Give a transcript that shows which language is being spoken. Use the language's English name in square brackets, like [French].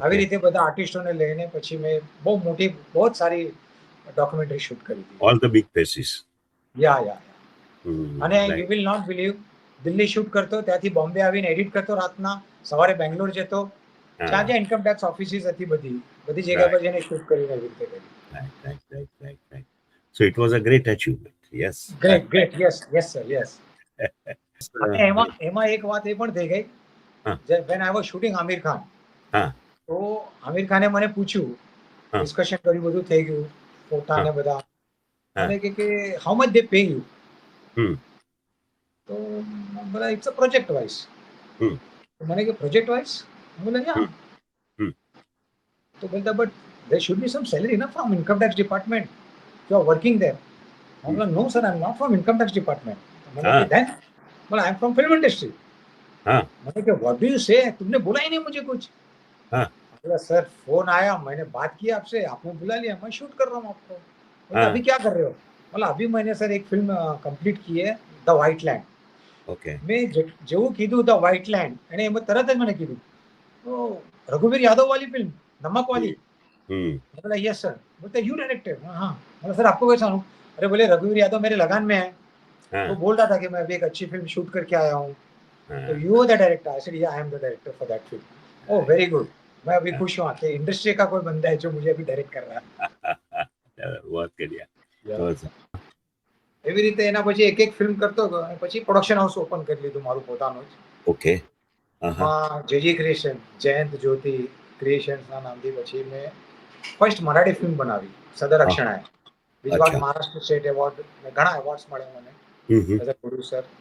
[Gujarati] આવી રીતે બધા આર્ટિસ્ટોને લઈને પછી મેં બહુ મોટી, બહુ જ સારી ડોક્યુમેન્ટરી શૂટ કરી હતી. [English] All the big faces. Yeah. અને you right. Will not believe, [Gujarati] Delhi shoot કરતો, ત્યાંથી બોમ્બે આવીને એડિટ કરતો રાતના, સવારે બેંગ્લોર જતો, જ્યાં જ્યાં ઇન્કમ ટેક્સ ઓફિસીસ હતી બધી જગ્યા પર જઈને શૂટ કરીને એવી રીતે કરી. [English] Right, right, right, right, right. So it was a great achievement. Yes. Great yes sir yes. [Gujarati] અને એમાં એક વાત એ પણ થઈ ગઈ, હા. [English] when I was shooting Aamir Khan, [Gujarati] હા. તો આમિર ખાને મને પૂછ્યું, હા. ડિસ્કશન કર્યું, બધું થઈ ગયું, ફોટા હા. ને બધા. હા. મને કે [English] How much they pay you? Hmm. તો બોલા it's a project wise. Hmm. [Gujarati] મને કે પ્રોજેક્ટ વાઇઝ? બોલે યા. હમ. તો બોલતા [English] But there should be some salary na from income tax department. You are working there. I was no sir, I'm not from income tax department. [Hindi] मैंने हाँ. कहा [English] then, well I'm from film industry. [Hindi] हाँ. मैंने कहा [English] what do you say? [Hindi] तुमने बोला ही नहीं मुझे कुछ. हाँ. बोला सर फोन आया, मैंने बात की आपसे, आपने बुला लिया, मैं शूट कर रहा हूँ आपको. बोला हाँ. अभी क्या कर रहे हो? बोला अभी मैंने सर एक फिल्म कंप्लीट की है, द व्हाइट लैंड. [English] Okay. [Gujarati] મેં જેવું કીધું ધ વ્હાઇટ લેન્ડ, એને એમ તરત જ મને કીધું, તો રઘુવીર યાદવ [Hindi] वाली फिल्म नमक वाली? हम्म. बोला यस सर. बोलते [English] You directed? [Hindi] हाँ. बोला सर आपको कैसा हूँ? अरे बोले रघुवीर यादव मेरे लगान में है, हाँ. तो बोल रहा था कि मैं अभी एक अच्छी फिल्म शूट करके आया हूँ, तो हाँ. [English] You are the director? I said yeah I am the director for that film. Oh very good. [Hindi] मैं अभी खुश हूँ कि इंडस्ट्री का कोई बंदा है जो मुझे अभी डायरेक्ट कर रहा है. बहुत बढ़िया. [Gujarati] એવી રીતે એના પછી એક એક ફિલ્મ કરતો હતો, અને પછી પ્રોડક્શન હાઉસ ઓપન કરી લીધું મારું પોતાનું જ. [English] Okay. [Gujarati] એમાં જેજી ક્રિએશન, જયંત જ્યોતિ ક્રિએશન્સના નામથી પછી મેં ફર્સ્ટ મરાઠી ફિલ્મ બનાવી, સદર અક્ષણાએ. બીજી વાત, મહારાષ્ટ્ર સ્ટેટ એવોર્ડ, ઘણા એવોર્ડ્સ મળે મને એઝ અ પ્રોડ્યુસર.